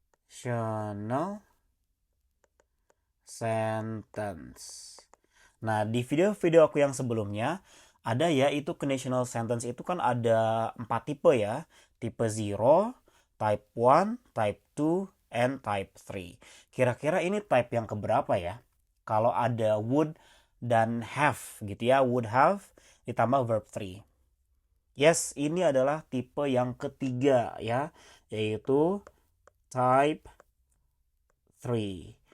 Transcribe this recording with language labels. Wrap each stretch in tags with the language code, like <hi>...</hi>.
<en>Conditional sentence.</en> <id>Nah, di video-video aku yang sebelumnya, ada ya itu conditional sentence itu kan ada 4 tipe ya.</id> <en>Tipe 0, type 1, type 2, and type 3.</en> <id>Kira-kira ini type yang keberapa ya? Kalau ada would dan have gitu ya, would have ditambah verb 3. Yes, ini adalah tipe yang ketiga ya, yaitu type 3.</id>